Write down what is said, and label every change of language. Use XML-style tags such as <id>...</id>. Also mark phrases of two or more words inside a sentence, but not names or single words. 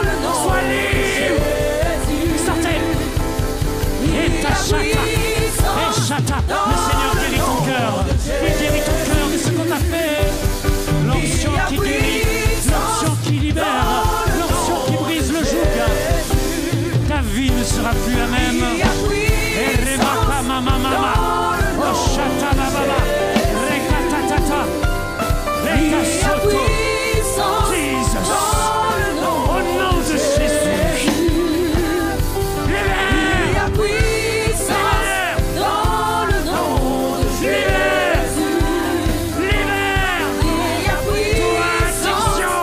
<fr>Sois libre. Sortez. Et ta chata. Et chata. Le Seigneur guérit ton cœur. Il guérit ton cœur de ce qu'on t'a fait. L'onction qui guérit. L'onction qui libère. L'onction qui brise le joug. Ta vie ne sera plus la même. Et remaka mama mama. Oh chata la baba. Rekatatata. Rekasoto. Jesus. Au nom de Jésus. Libère. Libère. Libère. Toi, addiction.</fr>